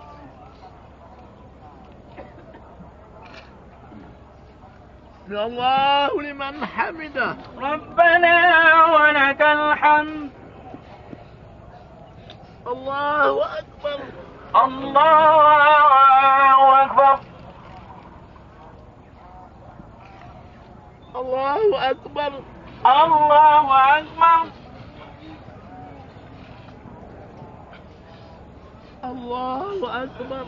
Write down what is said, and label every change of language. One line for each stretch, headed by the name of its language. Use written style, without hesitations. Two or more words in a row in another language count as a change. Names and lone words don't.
Arabic: يا الله لمن حمده. ربنا ولك الحمد. الله أكبر. الله أكبر. الله أكبر. الله أكبر. الله أكبر.